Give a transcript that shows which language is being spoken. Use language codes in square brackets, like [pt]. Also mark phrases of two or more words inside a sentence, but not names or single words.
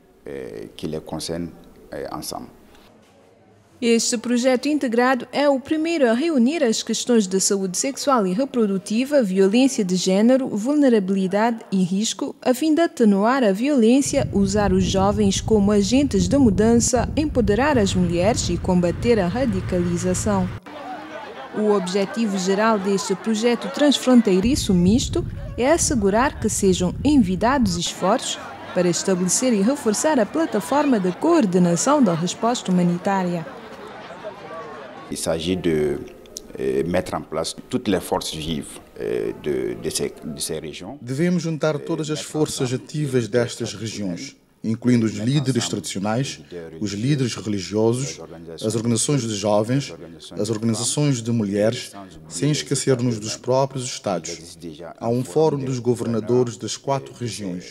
[pt] Este projeto integrado é o primeiro a reunir as questões de saúde sexual e reprodutiva, violência de género, vulnerabilidade e risco, a fim de atenuar a violência, usar os jovens como agentes de mudança, empoderar as mulheres e combater a radicalização. O objetivo geral deste projeto transfronteiriço misto é assegurar que sejam envidados esforços para estabelecer e reforçar a plataforma de coordenação da resposta humanitária. [fr] Il s'agit de mettre en place toutes les forces vives de ces régions. [pt] Devemos juntar todas as forças ativas destas regiões, incluindo os líderes tradicionais, os líderes religiosos, as organizações de jovens, as organizações de mulheres, sem esquecer-nos dos próprios Estados. Há um fórum dos governadores das 4 regiões.